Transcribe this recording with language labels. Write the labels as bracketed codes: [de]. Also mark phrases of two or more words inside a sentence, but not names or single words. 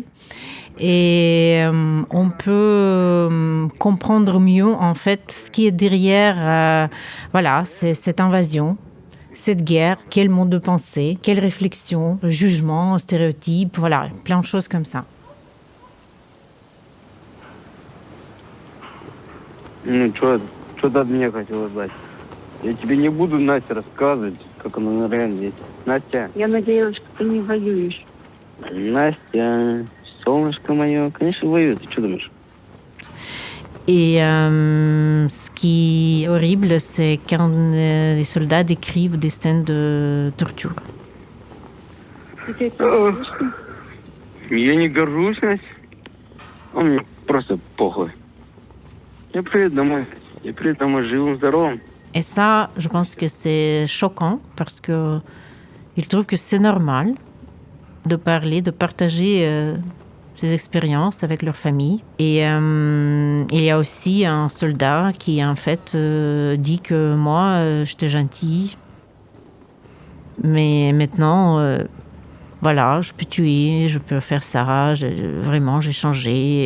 [fr] Et on peut comprendre mieux, en fait, ce qui est derrière cette invasion, cette guerre, quel mode de pensée, quelle réflexion, jugement, stéréotypes, plein de choses comme ça. [ru] Что ты от меня хотела знать? Я тебе не буду, Настя, рассказывать, как оно на реально есть. Настя. Я надеялась, что ты не воюешь. Настя, солнышко мое, конечно, воюет. Ты что думаешь? [fr] Et ce qui est horrible, c'est quand les soldats décrivent des scènes de torture. [ru] Я не горжусь, Настя. Мне просто похуй. Я приеду домой. Я приеду домой живым, здоровым. [fr] Et ça, je pense que c'est choquant parce que ils trouvent que c'est normal de parler, de partager ces expériences avec leur famille. Et il y a aussi un soldat qui, en fait, dit que moi, j'étais gentil, mais maintenant, je peux tuer, je peux faire ça, vraiment, j'ai changé.